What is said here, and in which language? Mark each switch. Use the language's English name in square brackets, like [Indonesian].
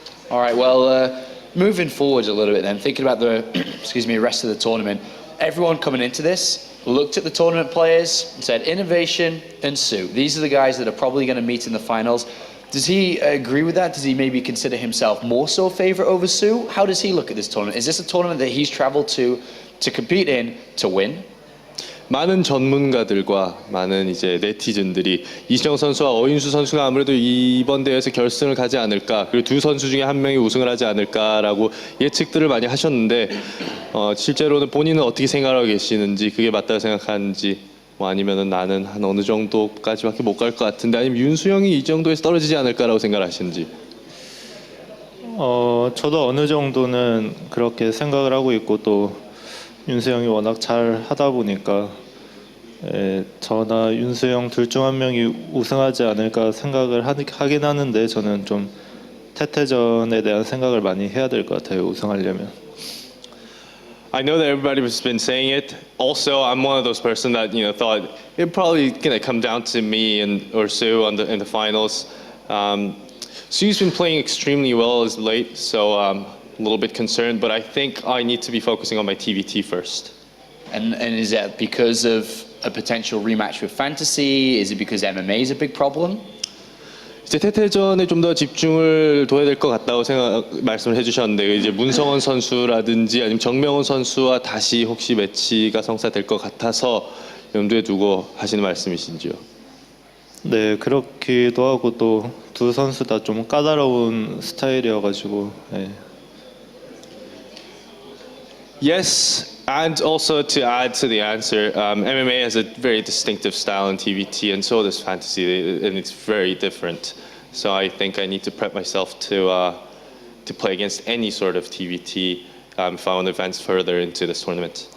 [English] All right, well, moving forward a little bit then, thinking about the rest of the tournament, everyone coming into this looked at the tournament players and said Innovation and Sue. These are the guys that are probably going to meet in the finals. Does he agree with that? Does he maybe consider himself more so a favorite over Sue? How does he look at this tournament? Is this a tournament that he's traveled to compete in, to win? [Korean] 많은 전문가들과 많은 이제 네티즌들이 이시정 선수와 어윤수 선수가 아무래도 이번 대회에서 결승을 가지 않을까, 그리고 두 선수 중에 한 명이 우승을 하지 않을까라고 예측들을 많이 하셨는데 실제로는 본인은 어떻게 생각하고 계시는지, 그게 맞다고 생각하는지, 뭐 아니면은 나는 한 어느 정도까지밖에 못 갈 것 같은데, 아니면 윤수 형이 이 정도에서 떨어지지 않을까라고 생각하시는지. 저도 어느 정도는 그렇게 생각을 하고 있고 또 윤수 형이 워낙 잘 하다 보니까 저나 윤수 형 둘 중 한 명이 우승하지 않을까 생각을 하긴 하는데 저는 좀 태태전에 대한 생각을 많이 해야 될 것 같아요, 우승하려면. [English] I know that everybody has been saying it. Also, I'm one of those person that thought it probably gonna come down to me or Sue in the finals. Sue's been playing extremely well as late, so a little bit concerned. But I think I need to be focusing on my TVT first. And is that because of a potential rematch with Fantasy? Is it because MMA is a big problem? [Korean] 이제 태태전에 좀 더 집중을 둬야 될 것 같다고 말씀을 해주셨는데, 이제 문성원 선수라든지 아니면 정명훈 선수와 다시 혹시 매치가 성사될 것 같아서 염두에 두고 하시는 말씀이신지요? 네, 그렇기도 하고 또 두 선수 다 좀 까다로운 스타일이어가지고. [English] Yes, and also to add to the answer, MMA has a very distinctive style in TVT, and so does Fantasy, and it's very different. So I think I need to prep myself to play against any sort of TVT if I want to advance further into this tournament.